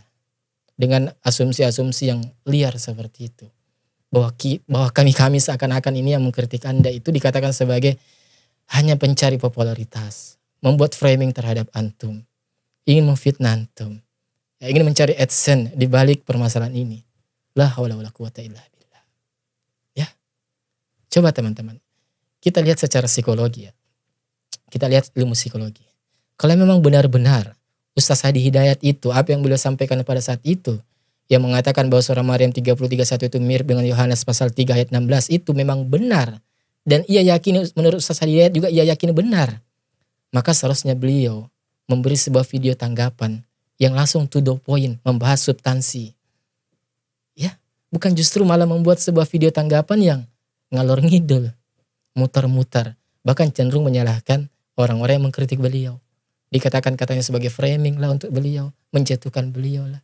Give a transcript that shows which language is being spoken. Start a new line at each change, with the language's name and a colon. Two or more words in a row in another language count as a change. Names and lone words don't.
Indonesian: Dengan asumsi-asumsi yang liar seperti itu. Bahwa kami seakan-akan ini yang mengkritik Anda itu dikatakan sebagai hanya pencari popularitas. Membuat framing terhadap antum. Ingin memfitnah antum. Ya, ingin mencari AdSense di balik permasalahan ini.
Arabic: لا حول ولا قوة إلا بالله.
Indonesian: Ya. Coba teman-teman. Kita lihat secara psikologi ya. Kita lihat ilmu psikologi. Kalau memang benar-benar Ustaz Adi Hidayat itu, apa yang beliau sampaikan pada saat itu, yang mengatakan bahwa surah Maryam 33:1 itu mirip dengan Yohanes pasal 3 ayat 16 itu memang benar. Dan ia yakin, menurut Ustaz Adi Hidayat juga ia yakin benar. Maka seharusnya beliau memberi sebuah video tanggapan yang langsung
English: to the point,
Indonesian: membahas substansi. Ya, bukan justru malah membuat sebuah video tanggapan yang
Javanese: ngalor ngidul,
Indonesian: muter-muter, bahkan cenderung menyalahkan orang-orang yang mengkritik beliau. Dikatakan katanya sebagai framing lah untuk beliau, menjatuhkan beliau lah.